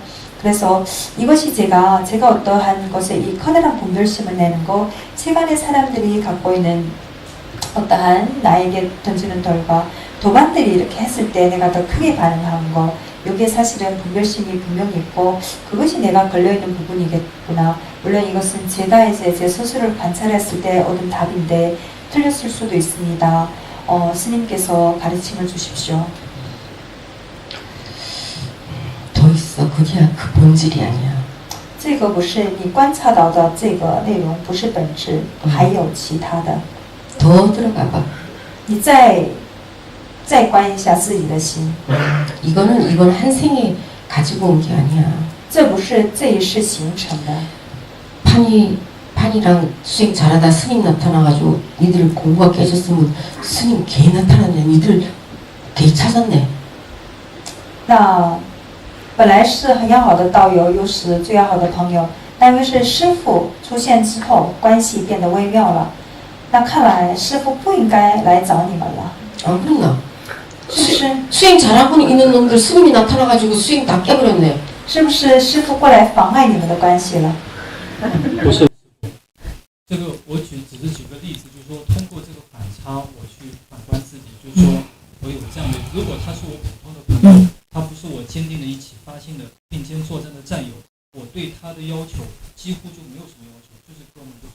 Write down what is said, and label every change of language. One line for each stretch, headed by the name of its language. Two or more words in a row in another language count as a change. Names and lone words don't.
Korean: 그래서 이것이 제가 어떠한 것에 이 커다란 분별심을 내는 거, 세간의 사람들이 갖고 있는 어떠한 나에게 던지는 돌과 도반들이 이렇게 했을 때 내가 더 크게 반응한 거, 여기에 사실은 분별심이 분명히 있고 그것이 내가 걸려있는 부분이겠구나. 물론 이것은 제가 이제 제 스스로를 관찰했을 때 얻은 답인데 틀렸을 수도 있습니다. 스님께서 가르침을 주십시오. 더 있어. 그게 그 본질이 아니야.
Chinese: 这个不是你观察到的这个内容，不是本质，还有其他的。
Korean: 더 들어가 봐.
Chinese: 你再观一下自己的心。
Korean: 이건 한 생에 가지고 온 게 아니야.
Chinese: 这不是这一世形成的。
Korean: 판이랑 수행 잘하다 스님 나타나가지고 니들 공부가 깨졌으면 스님 개 나타났네. 니들 개 찾았네.
Chinese: 那本来是很要好的道友，又是最要好的朋友，但因为是师父出现之后，关系变得微妙了。那看来师父不应该来找你们了。
Korean: 아 그랬나?
Chinese: 是不是？
Korean: 수행 잘하고 있는 놈들 스님이 나타나가지고 수행 다 깨버렸네.
Chinese: 是不是师父过来妨碍你们的关系了？不是，这个我只是举个例子，就是说通过这个反差，我去反观自己，就是说我有这样的，如果他是我普通的朋友，他不是我坚定的一起发心的并肩作战的战友，我对他的要求几乎就没有什么要求，就是哥们就好。